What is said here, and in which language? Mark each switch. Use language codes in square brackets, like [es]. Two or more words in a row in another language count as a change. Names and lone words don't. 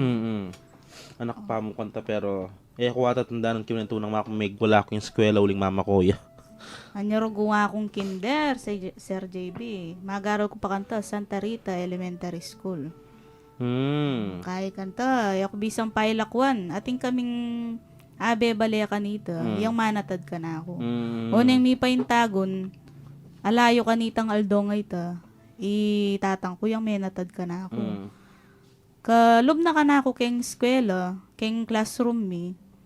[pam] Anak pa mo kanta pero ako ata tandaan ng kinento ng mga kumig wala akong eskwela uling mama ko ya. Anyaro guwa akong kinder, Sir JB. Magaro ko pa kanta, Santa Rita Elementary School. Kaya kanta, ako bisang pailakwan. Ating kaming abe balaya kanita, yung manatad ka na ako. O nang mi paintagon, alayo kanitang aldongay ta, itatang ko yung menatad ka na ako. Kalub na ka na ako keng eskwela, keng classroom mi.